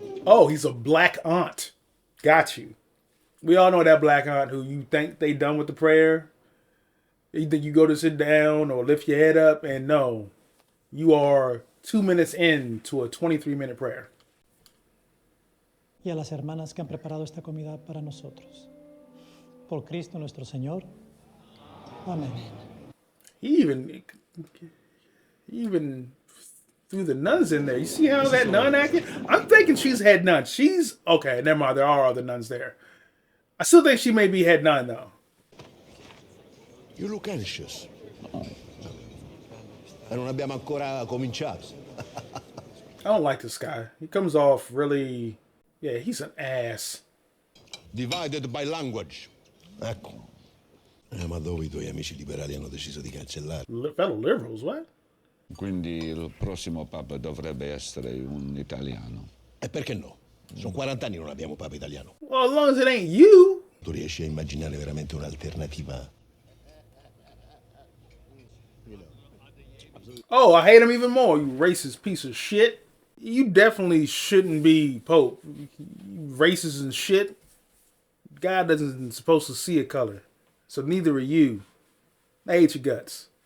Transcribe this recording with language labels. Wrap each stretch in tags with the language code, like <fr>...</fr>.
<en>Oh, he's a black aunt. Got you. We all know that black aunt who you think they done with the prayer. Either you go to sit down or lift your head up, and no, you are 2 minutes into a 23-minute prayer.</en> <es>Y a las hermanas que han preparado esta comida para nosotros. Por Cristo nuestro Señor. Amén.</es> <en>He even threw the nuns in there. You see how that nun acted? I'm thinking she's head nun. She's okay. Never mind. There are other nuns there. I still think she may be head nun though. You look anxious.</en> <it>Non abbiamo ancora cominciato.</it> <en>I don't like this guy. He comes off really, yeah, he's an ass. Divided by language. Ecco.</en> <it>Ma dove I tuoi amici liberali hanno deciso di cancellare?</it> <en>Fellow liberals, what?</en> <it>Quindi il prossimo Papa dovrebbe essere un italiano. E perché no? Sono 40 anni non abbiamo Papa italiano.</it> <en>Well, as long as it ain't you.</en> <it>Tu riesci a immaginare veramente un'alternativa?</it> <en>Oh, I hate him even more, you racist piece of shit. You definitely shouldn't be Pope. You racist and shit. God isn't supposed to see a color. So neither are you. I hate your guts.</en>